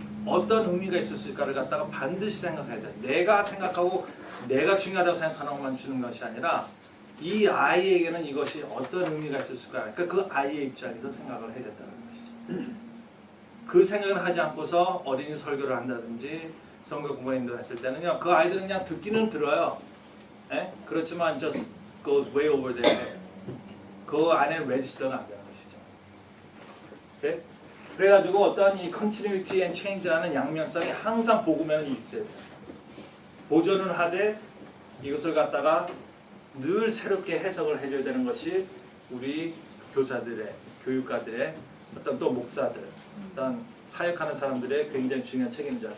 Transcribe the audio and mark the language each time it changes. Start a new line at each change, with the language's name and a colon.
Korean: 어떤 의미가 있을 수 있을까를 갖다가 반드시 생각해야 돼. 내가 생각하고 내가 중요하다고 생각하는 것만 주는 것이 아니라 이 아이에게는 이것이 어떤 의미가 있을 수 있을까? 그러니까 그 아이의 입장에서 생각을 해야 된다는 것이죠. 그 생각을 하지 않고서 어린이 설교를 한다든지 성경 공부인들 했을 때는요, 그 아이들은 그냥 듣기는 들어요. 그렇지만
English: just goes way over there.
Korean: 그 안에 레지스터가 안 되는 것이죠. 오케이? 그래가지고 어떤 이 continuity and change라는 양면성이 항상 복음에는 있어야 돼요. 보존을 하되 이것을 갖다가 늘 새롭게 해석을 해줘야 되는 것이 우리 교사들의, 교육가들의 어떤 또 목사들, 어떤 사역하는 사람들의 굉장히 중요한 책임이죠.